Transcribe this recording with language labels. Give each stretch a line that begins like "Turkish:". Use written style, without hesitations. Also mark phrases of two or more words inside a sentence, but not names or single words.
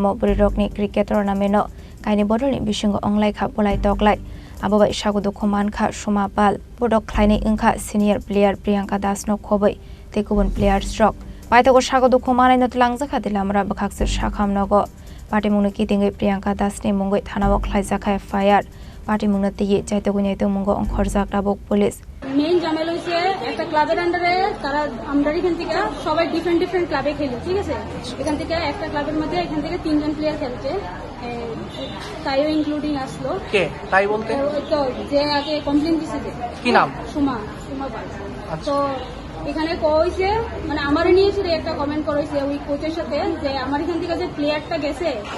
Kok Borok: burirokni
English: cricket tournament
Kok Borok: no kaini bodol ni bisingo onglai kha bolai doglai ababai sagudu khuman kha sumapal bodok khlaini ingkha
English: senior player
Kok Borok: Priyanka Das no khobai tekubun player stroke Paitago sagodu khumanai no talangjaka telamura bakhakse shakhamnogo party mungni kitingai Priyanka Das ni mungoi thanao khlaijaka FIR party mungna tiye jaitogu nyaitu mungo onkhorjak rabok police
Bangla: মেইন জামেল হইছে একটা ক্লাবের আন্ডারে তারা আমরা এখান থেকে সবাই ডিফারেন্ট ক্লাবে খেলে ঠিক আছে এখান থেকে একটা ক্লাবের মধ্যে এখান থেকে তিনজন প্লেয়ার খেলছে তাইও ইনক্লুডিং আসলো কে তাই বলতে তো যে আগে কমপ্লেইন দিছে কি নাম সুমা পাল তো এখানে কইছে মানে আমারে নিয়ে এসে একটা কমেন্ট করেছে ওই কোচের সাথে যে আমার এখান থেকে যে প্লেয়ারটা গেছে